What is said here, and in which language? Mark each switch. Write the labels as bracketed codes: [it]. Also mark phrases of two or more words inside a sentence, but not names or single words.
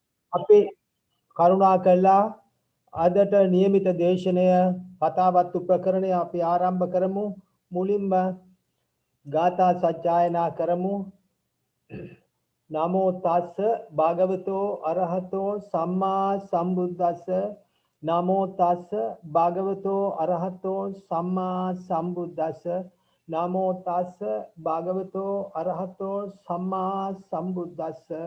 [si] අපි කරුණා කළා අදට નિયમિત දේශනය කතාවත්තු ප්‍රකරණය අපි ආරම්භ කරමු. මුලින්ම ගාථා සජ්ජායනා කරමු. [pi] නමෝ තස්ස භගවතෝ අරහතෝ සම්මා සම්බුද්දස්ස නමෝ තස්ස භගවතෝ අරහතෝ සම්මා සම්බුද්දස්ස නමෝ තස්ස භගවතෝ අරහතෝ සම්මා සම්බුද්දස්ස